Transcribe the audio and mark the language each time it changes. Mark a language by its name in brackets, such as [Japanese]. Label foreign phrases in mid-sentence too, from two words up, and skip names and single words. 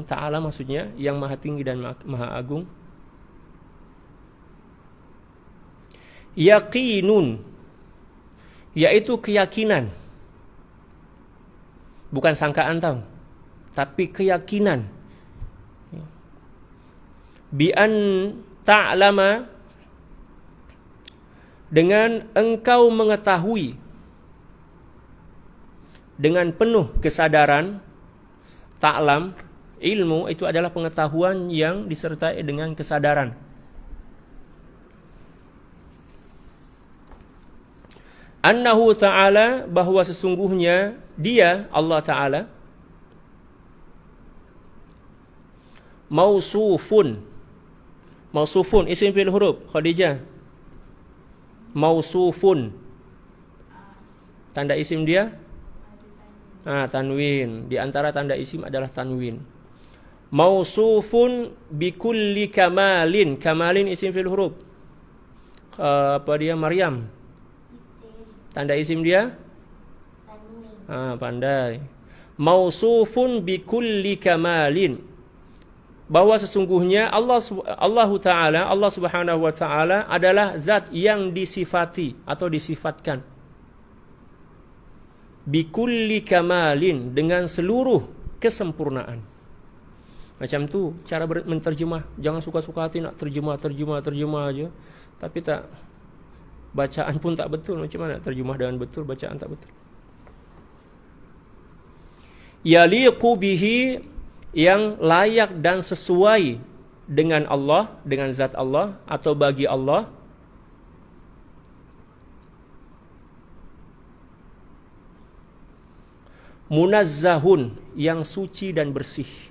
[Malay] Ta'ala maksudnya yang maha tinggi dan maha agung. Yaqinun, yaitu keyakinan, bukan sangkaan tau, tapi keyakinan. [Arabic] بأن تعلم, [Malay] dengan engkau mengetahui dengan penuh kesadaran. Ta'lam, ilmu itu adalah pengetahuan yang disertai dengan kesadaran. [Arabic] أنه تعالى, [Malay] bahwa sesungguhnya dia Allah Ta'ala mausufun isim fi'il huruf Khadijah. Mausufun, tanda isim dia tanwin. Di antara tanda isim adalah tanwin. [Arabic] موصوف بكل كمال. [Malay] Kamalin isim fi'il huruf. Maryam. Tanda isim dia tanwin. Pandai. [Arabic] موصوف بكل كمال, [Malay] bahwa sesungguhnya Allah [Arabic] سبحانه وتعالى [Malay] adalah zat yang disifati atau disifatkan [Arabic] بكل كمال, [Malay] dengan seluruh kesempurnaan. Macam tu cara menterjemah. Jangan suka-suka hati nak terjemah aja, tapi tak, bacaan pun tak betul. Macam mana terjemah dengan betul, bacaan tak betul. [Arabic] يليق به, [Malay] yang layak dan sesuai dengan Allah, dengan zat Allah atau bagi Allah. Munazzahun, yang suci dan bersih.